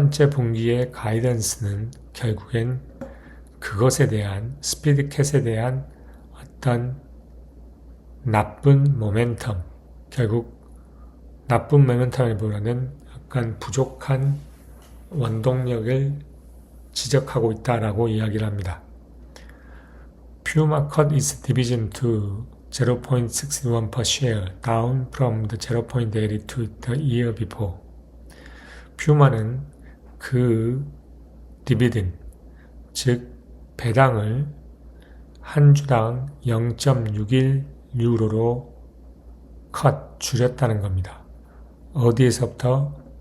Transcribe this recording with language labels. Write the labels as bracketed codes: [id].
[ko] 분기의 가이던스는 결국엔 그것에 대한 스피드캣에 대한 어떤 나쁜 모멘텀, 결국 나쁜 모멘텀이보다는 약간 부족한 원동력을 지적하고 있다라고 이야기를 합니다. [en] Puma cut its division to 0.61 per share, down from the 0.82 the year before. [ko] 퓨마는 그 디비든, 즉 배당을 한 주당 0.61유로로 줄였다는 겁니다. 어디에서부터?